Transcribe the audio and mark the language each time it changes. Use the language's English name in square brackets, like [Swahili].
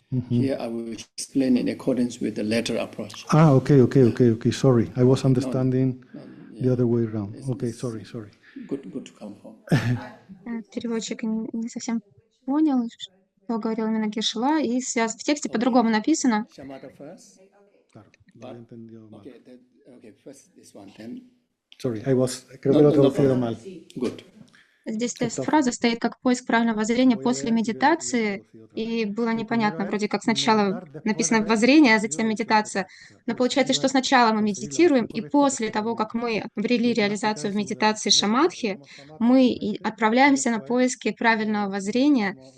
[English] Here I will explain in accordance with the latter approach. Okay. Sorry, I was understanding the other way around. Okay, sorry. Good to come home. [Russian] Переводчик не совсем понял, что говорил именно Гешела, и в тексте по-другому написано. [English] Shamatha first. Okay, first this one, then. [Spanish] Sorry, creo que lo he traducido mal. [English] Good. [Russian] Здесь фраза стоит как поиск правильного воззрения после медитации, и было непонятно, вроде как сначала написано воззрение, а затем медитация. Но получается, что сначала мы медитируем, и после того, как мы обрели реализацию в медитации шаматхи, мы отправляемся на поиски правильного воззрения,